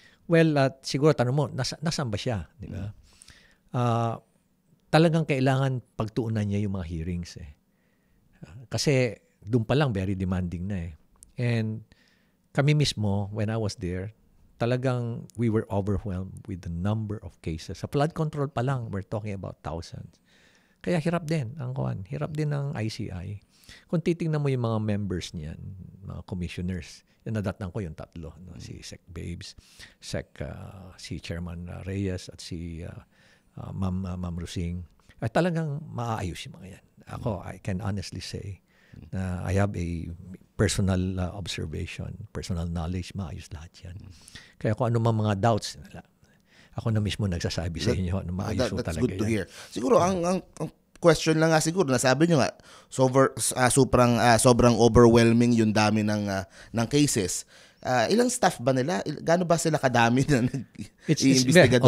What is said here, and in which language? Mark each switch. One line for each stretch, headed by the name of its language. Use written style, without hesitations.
Filipino: Well, siguro tanong mo, nasaan ba siya? Di ba? Talagang kailangan pagtuunan niya yung mga hearings. Kasi doon pa lang
English: very demanding
Filipino: na .
English: And kami mismo, when I was there, talagang we were overwhelmed with the number of cases.
Filipino: Sa flood control pa lang,
English: we're talking about thousands.
Filipino: Kaya hirap din hirap din ng ICI. Kung titingnan mo yung mga members niyan, mga commissioners, nadatnan ko yung tatlo, no? Si Sec Babes, si Chairman Reyes at si Ma'am Rusing. Ay talagang maayos yung mga yan.
English: Ako, I can honestly say na I have a personal observation, personal knowledge,
Filipino: maayos lahat yan. Kaya kung ano mga doubts, ako na mismo nagsasabi sa inyo na maayos talaga yan.
English: That's good to hear.
Filipino: Siguro, ang question lang nga siguro, nasabi nyo nga, sobrang overwhelming yung dami ng cases. Ilang staff ba nila? Gaano ba sila kadami na nag-iimbestiga doon?